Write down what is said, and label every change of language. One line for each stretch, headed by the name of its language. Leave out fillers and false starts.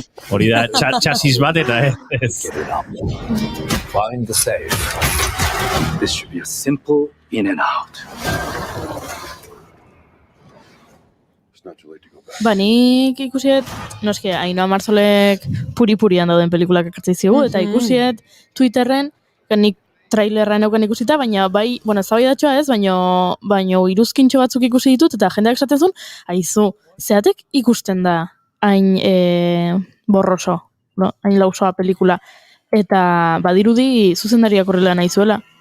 Basque: Hori da, txasis bat eta ez.
English: Find the safe. This should be a simple in and out.
Basque: Nik ikusiet, noski, Ainhoa Marsolek puri-purian dauden pelikulak ekartzi zigu, eta ikusiet Twitterren, nik trailerra neukan ikusita, baina bai, eztabaidatxoa ez, baina iruzkintxo batzuk ikusi ditut, eta jendeak esaten zuen, aizu, zeatek ikusten da hain borroso, hain lausoa pelikula, eta badirudi zuzendariak horrela nahi zuela.